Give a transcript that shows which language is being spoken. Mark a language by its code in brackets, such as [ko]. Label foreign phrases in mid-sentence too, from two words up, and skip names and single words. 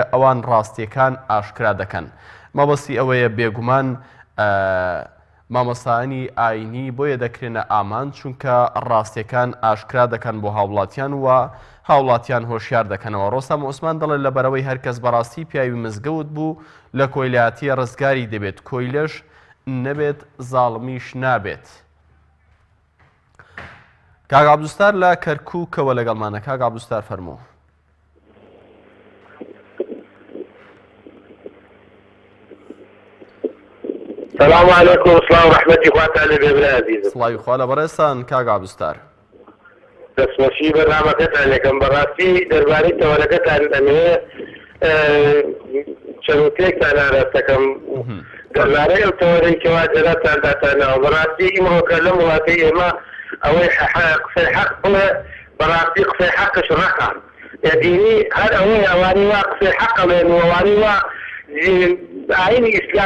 [ckb] ئەوان ڕاستیەکان ئاشکرا دەکەن مەبەستی ئەوەیە بێگومان مامۆستایانی ئاینی بۆیە دەکرێنە ئامان چونکە ڕاستیەکان ئاشکرا دەکەن بۆ هاوڵاتیان و هاوڵاتیان هۆشیار دەکەنەوە ڕۆستام عوسمان دەڵێت لەبەرەوەی هەرکەس بەڕاستی پیاوی مزگەوت بوو لە کۆیلاتیە ڕزگاری دەبێت کۆیلەش نەبێت زاڵمیش نابێت کاک عەبدولستار لە کەرکووکەوە لەگەڵمانە کاک عەبدولستار فەرموو [ar] السلام عليكم والسلام ورحمة الله وبركاته عزيزي [ckb] سڵاوی خوا لە بەڕێستان کاک عەبدولستار دەستمەشی بەرنامەکەتان یەکەم بەڕاستی دەربارەی تەوەرەکەتان ئەمێ چەند وتێکتان ئاراستەکەم دەربارەی ئەو تەوەرەی کەوا جەراتان داتانەوە بەڕاستی ئیمڕۆکە لەم وڵاتەی ئێمە ئەوەی قسەی حەق بڵێ بەڕاستی قسەی حەقش ڕەقە دینی هەر ئەوەی ئەوانی وا قسەی حەقەڵێن و ئەوانی وا ئاینی ئیسلام